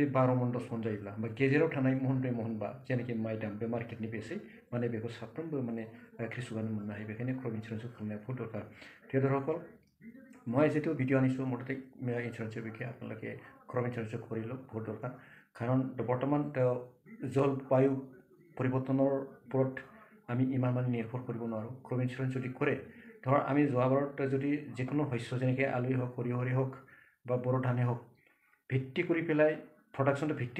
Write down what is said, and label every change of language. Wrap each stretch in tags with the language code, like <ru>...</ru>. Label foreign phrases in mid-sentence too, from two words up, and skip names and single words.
<brx>12 मन 10 मन जायोब्ला बा गेजेराव थानाय महन 2 महन बा जेनाखि माइ दाम बे मार्केटनि बेसै माने बेखौ साफ्रोमबो माने कृषकआनो मोननो हायो बेखायनो क्रप इन्सुरेन्सखौ खालामनाया बहुत दरकार प्रिय दर्शकসকল</brx> <as>মই যেটো ভিডিঅ' আনিছোঁ মুঠতে ইঞ্চুৰেঞ্চৰ বিষয়ে আপোনালোকে ক্ৰপ ইঞ্চুৰেঞ্চ কৰি লওক বহুত দৰকাৰ কাৰণ বৰ্তমান জলবায়ু পৰিৱৰ্তনৰ ওপৰত আমি ইমান মানে নিৰ্ভৰ কৰিব নোৱাৰোঁ</as> <en>crop insurance</en> <as>যদি কৰে ধৰ আমি যোৱাবাৰত যদি যিকোনো শস্য যেনেকৈ আলুই হওক সৰিয়হৰেই হওক বা বড়ো ধানেই হওক ভিত্তি কৰি পেলাই প্ৰডাকশ্যনটো ভিত্তি</as>